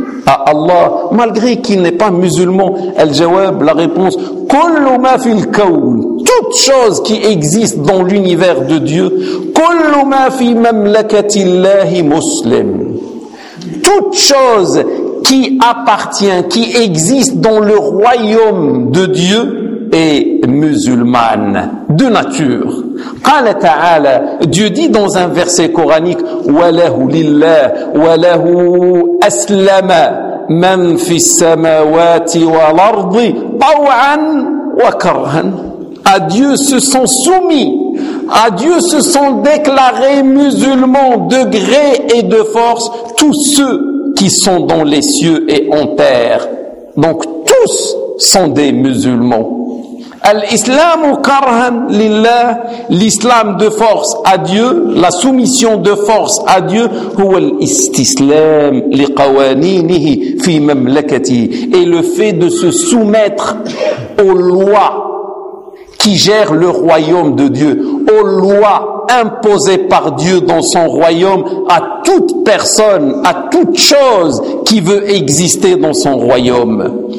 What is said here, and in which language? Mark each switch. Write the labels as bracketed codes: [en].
[fr] à Allah, malgré qu'il n'est pas musulman, [ar] al-jawab, [fr] la réponse, [ar] kullu ma fil kawn, [fr] toute chose qui existe dans l'univers de Dieu, [ar] kullu ma fi mamlakatillahi muslim, [fr] toute chose qui appartient, qui existe dans le royaume de Dieu, est musulmane de nature. [ar] قال تعالى, [fr] Dieu dit dans un verset coranique, [ar] وَلَهُ لِلَّهُ وَلَهُ أَسْلَمَ مَنْ فِي السَّمَاوَاتِ وَالْأَرْضِ طَوْعًا وَكَرْهًا. [fr] À Dieu se sont soumis, à Dieu se sont déclarés musulmans de gré et de force tous ceux qui sont dans les cieux et en terre. Donc tous sont des musulmans. [ar] الإسلام كره لله, [fr] l'islam de force à Dieu, la soumission de force à Dieu, [ar] هو الاستسلام لقوانينه في مملكته, [fr] et le fait de se soumettre aux lois qui gèrent le royaume de Dieu, aux lois imposées par Dieu dans son royaume à toute personne, à toute chose qui veut exister dans son royaume.